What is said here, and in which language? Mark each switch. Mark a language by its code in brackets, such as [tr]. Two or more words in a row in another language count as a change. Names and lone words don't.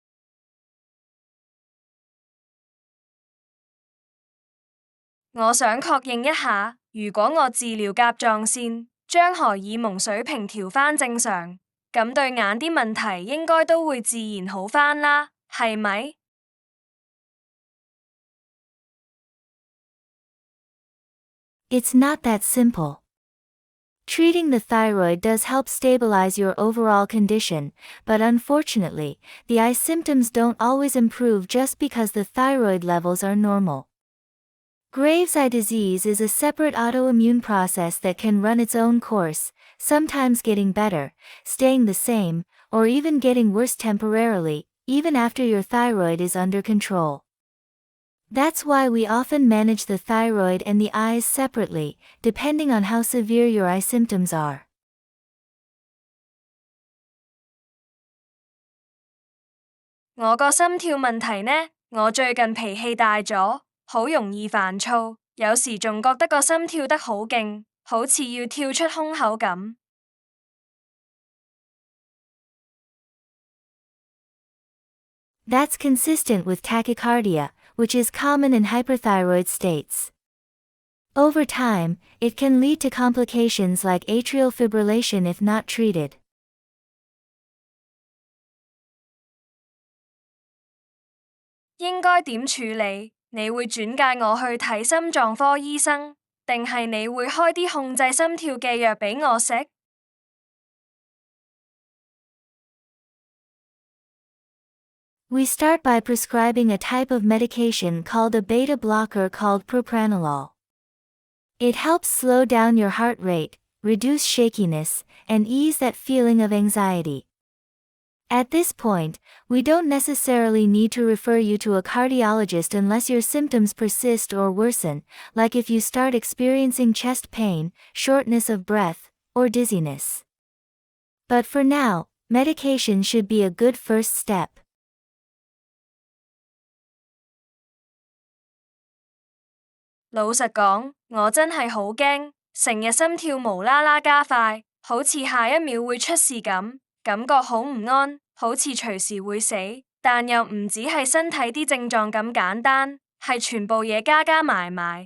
[yue] 我想確認一下，如果我治療甲狀腺，將荷爾蒙水平調返正常，咁對眼啲問題應該都會自然好返啦，係咪？ [en] It's not that simple. Treating the thyroid does help stabilize your overall condition, but unfortunately, the eye symptoms don't always improve just because the thyroid levels are normal. Graves' eye disease is a separate autoimmune process that can run its own course, sometimes getting better, staying the same, or even getting worse temporarily, even after your thyroid is under control. That's why we often manage the thyroid and the eyes separately, depending on how severe your eye symptoms are. [yue] 我個心跳問題呢？我最近脾氣大咗，好容易煩躁，有時仲覺得個心跳得好勁，好似要跳出胸口咁。 [en] That's consistent with tachycardia, which is common in hyperthyroid states. Over time, it can lead to complications like atrial fibrillation if not treated. [yue] 應該點處理？你會轉介我去睇心臟科醫生，定係你會開啲控制心跳嘅藥俾我食？ [en] We start by prescribing a type of medication called a beta blocker called propranolol. It helps slow down your heart rate, reduce shakiness, and ease that feeling of anxiety. At this point, we don't necessarily need to refer you to a cardiologist unless your symptoms persist or worsen, like if you start experiencing chest pain, shortness of breath, or dizziness. But for now, medication should be a good first step. [yue] 老實講，我真係好驚，成日心跳無啦啦加快，好似下一秒會出事咁，感覺好唔安，好似隨時會死。但又唔只係身體啲症狀咁簡單，係全部嘢加加埋埋。